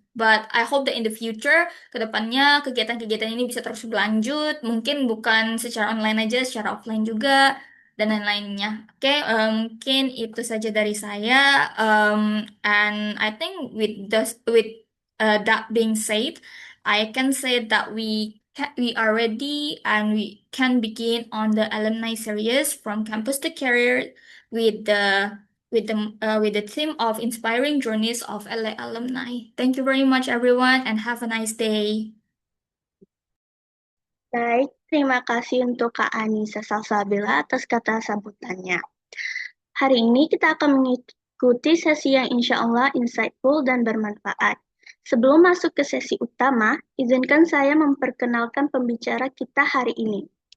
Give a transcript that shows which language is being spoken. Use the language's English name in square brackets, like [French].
[English] But I hope that in the future, [Indonesian] kedepannya kegiatan-kegiatan ini bisa terus berlanjut. Mungkin bukan secara online aja, secara offline juga dan lain-lainnya. Oke, mungkin itu saja dari saya. [English] And I think with that being said, I can say that we are ready and we can begin on the alumni series from campus to career with the theme of inspiring journeys of LA alumni. Thank you very much, everyone, and have a nice day. [Indonesian] Baik, terima kasih untuk Kak Anissa Salsabila atas kata sambutannya. Hari ini kita akan mengikuti sesi yang insya Allah insightful dan bermanfaat. Sebelum masuk ke sesi utama, izinkan saya memperkenalkan pembicara kita hari ini.